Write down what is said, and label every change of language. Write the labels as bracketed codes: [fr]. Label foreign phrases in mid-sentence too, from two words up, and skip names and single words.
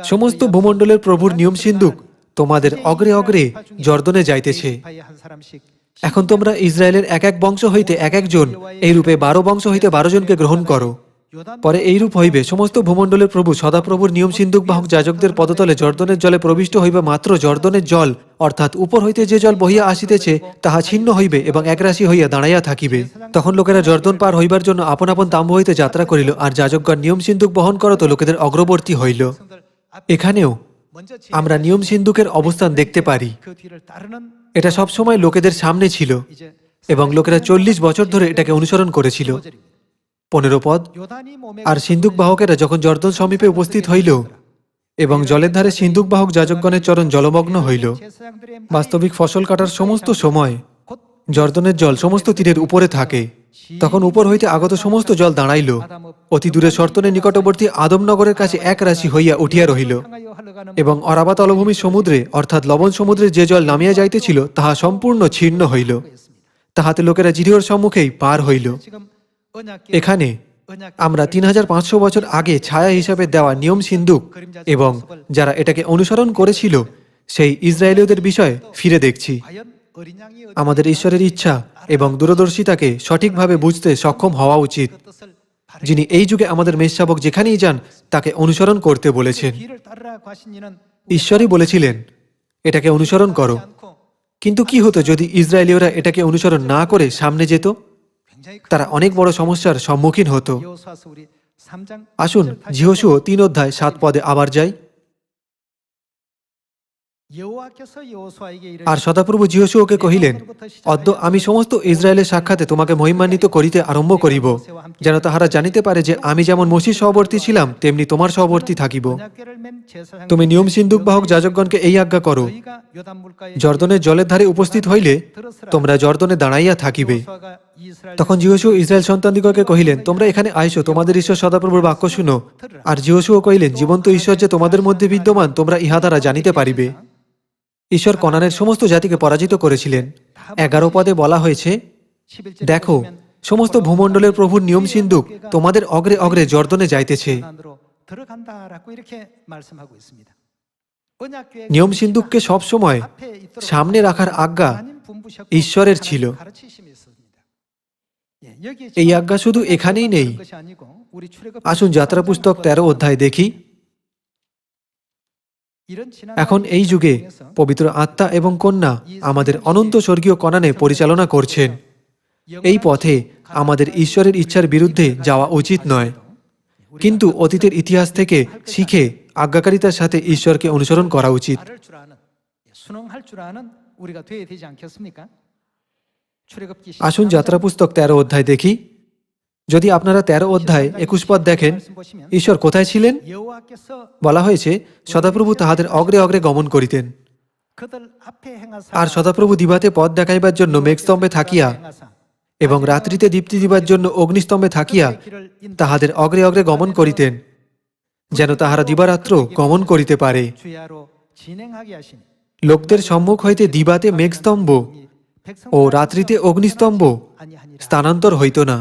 [bn] সমস্ত [ko] 너희 [bn] ভূমণ্ডলের প্রভুর নিয়ম সিন্দুক তোমাদের অগ্রে অগ্রে জর্দনে যাইতেছে। [ko] 지파의 한 사람씩 [bn] এখন তোমরা ইসরায়েলের এক এক বংশ হইতে এক একজন, এই রূপে 12 বংশ হইতে 12 জনকে গ্রহণ করো। 요단 পরে এইরূপ হইবে, সমস্ত ভূমণ্ডলের প্রভু সদাপ্রভুর নিয়ম সিন্দুক বাহক যাজকদের পদতলে জর্দনের জলে প্রবিষ্ট হইবে, মাত্র জর্দনের জল অর্থাৎ উপর হইতে যে জল বহিয়া আসিতেছে তাহা ছিন্ন হইবে এবং একরাশি হইয়া দাঁড়াইয়া থাকিবে। তখন লোকেরা জর্দন পার হইবার জন্য আপন আপন তাম্বু হইতে যাত্রা করিল, আর যাজকগণ নিয়ম সিন্দুক বহন করত লোকেদের অগ্রবর্তী হইল। [ko] 백성들 앞에 [bn] এখানেও [ko] 먼저 [bn] আমরা নিয়ম সিন্দুকের অবস্থান দেখতে পারি। [ko] 그 뒤를 따르는 [bn] এটা সবসময় লোকেদের সামনে ছিল [ko] 이제 [bn] এবং লোকেরা 40 বছর ধরে এটাকে অনুসরণ করেছিল। 15 পদ। [ko] 요단이 몸에 [bn] আর সিন্দুক বাহকেরা যখন জর্দন সমীপে উপস্থিত হইল এবং জলের ধারে সিন্দুক বাহক যাজকগণের চরণ জলমগ্ন হইল, [ko] 제사장들의 [bn] বাস্তবিক ফসল কাটার সমস্ত সময় জর্দনের জল সমস্ত তীরের উপরে থাকে। তখন উপর হইতে আগত সমস্ত জল দাঁড়াইল, অতি দূরে সর্তনের নিকটবর্তী আদমনগরের কাছে এক রাশি হইয়া উঠিয়া রহিল, [ko] 향하여 흘러가는 [bn] এবং অরাবা তলভূমি সমুদ্রে অর্থাৎ লবণ সমুদ্রে যে জল নামিয়া যাইতেছিল তাহা সম্পূর্ণ ছিন্ন হইল। তাহাতে লোকেরা জিরিওর সম্মুখেই পার হইল। [ko] 지금 언약궤 [bn] এখানে আমরা 3500 বছর আগে ছায়া হিসাবে দেওয়া নিয়ম সিন্দুক এবং যারা এটাকে অনুসরণ করেছিল সেই ইসরায়েলীয়দের বিষয়ে ফিরে দেখছি। [ko] 과연 어린 양이 [bn] আমাদের ঈশ্বরের ইচ্ছা এবং দূরদর্শিতাকে সঠিকভাবে বুঝতে সক্ষম হওয়া উচিত, [ko] 그 뜻을 [bn] যিনি এই যুগে আমাদের মেষশাবক যেখানেই যান তাকে অনুসরণ করতে বলেছেন। [ko] 길을 따르라 하신 이는 [bn] ঈশ্বরই বলেছিলেন এটাকে অনুসরণ করো, [ko] 않고 [bn] কিন্তু কি হতো যদি ইসরায়েলীয়রা এটাকে অনুসরণ না করে সামনে যেত? [ko] 굉장히 [bn] তারা অনেক বড় সমস্যার সম্মুখীন হতো। [ko] 여호수아서 우리 3장 [bn] আসুন যিহোশূয়া 3 অধ্যায় 7 পদে আবার যাই। [ko] 여호와께서 여호수아에게 [bn] আর সদাপ্রভু যিহোশূয়াকে কহিলেন, অদ্য আমি সমস্ত ইসরায়েলের সাক্ষাতে তোমাকে মহিমান্বিত করিতে আরম্ভ করিব, যেন তাহারা জানিতে পারে যে আমি যেমন মসির সহবর্তী ছিলাম তেমনি তোমার সহবর্তী থাকিব। [ko] 언약궤를 맨 제사장 [bn] তুমি নিয়ম সিন্দুক বাহক যাজকগণকে এই আজ্ঞা করো, [ko] 너희가 요단 물가에 [bn] জর্দনের জলের ধারে উপস্থিত হইলে তোমরা জর্দনে দাঁড়াইয়া থাকিবে। [ko] 여호수아가 이스라엘 [bn] তখন যিহোশূয়া ইসরায়েল সন্তানদিগকে কহিলেন, তোমরা এখানে আইসো, তোমাদের ঈশ্বর সদাপ্রভুর বাক্য শুনো। আর যিহোশূয়া কহিলেন, জীবন্ত ঈশ্বর যে তোমাদের মধ্যে বিদ্যমান তোমরা ইহা দ্বারা জানিতে পারিবে। ঈশ্বর কনানের সমস্ত জাতিকে পরাজিত করেছিলেন। 11 পদে বলা হয়েছে, [ko] 11절에 [bn] দেখো, সমস্ত ভূমণ্ডলের প্রভুর নিয়ম সিন্দুক তোমাদের অগ্রে অগ্রে জর্দনে যাইতেছে। [ko] 안으로 들어간다라고 이렇게 말씀하고 있습니다. 언약궤 [bn] নিয়ম সিন্দুককে সব সময় [ko] 앞에 있도록 [bn] সামনে রাখার আজ্ঞা [ko] 하나님 분부셨고 [bn] ঈশ্বরের ছিল। [ko] 하나님 가르치심이 있습니다. 예, 여기에 [bn] এই আজ্ঞা শুধু এখানেই নেই। [ko] 것이 아니고 우리 출애굽 [bn] আসুন যাত্রা পুস্তক 13 অধ্যায় দেখি। [ko] 이런 지난 [bn] এখন এই যুগে পবিত্র আত্মা এবং কন্যা আমাদের অনন্ত স্বর্গীয় কনানে পরিচালনা করছেন। এই পথে আমাদের ঈশ্বরের ইচ্ছার বিরুদ্ধে যাওয়া উচিত নয়, কিন্তু অতীতের ইতিহাস থেকে শিখে আজ্ঞাকারিতার সাথে ঈশ্বরকে অনুসরণ করা উচিত। [ko] 바를 줄 아는 순응할 줄 아는 우리가 되어야 되지 않겠습니까? 출애굽기 [bn] আসুন যাত্রা পুস্তক 13 অধ্যায় দেখি। যদি আপনারা 13 অধ্যায় 21 পদ দেখেন, ঈশ্বর কোথায় ছিলেন? [ko] 여호와께서 [bn] বলা হয়েছে সদাপ্রভু তাহাদের অগ্রে অগ্রে গমন করিতেন, [ko] 그들 앞에 행하사 [bn] আর সদাপ্রভু দিবাতে পথ দেখাইবার জন্য মেঘস্তম্ভে থাকিয়া এবং রাত্রিতে দীপ্তি দিবার জন্য অগ্নিস্তম্ভে থাকিয়া তাহাদের অগ্রে অগ্রে গমন করিতেন, যেন তাহারা দিবারাত্র গমন করিতে পারে। [ko] 주야로 진행하게 하시니 [bn] লোকদের সম্মুখ হইতে দিবাতে মেঘস্তম্ভ ও রাত্রিতে অগ্নিস্তম্ভ স্থানান্তর হইত না।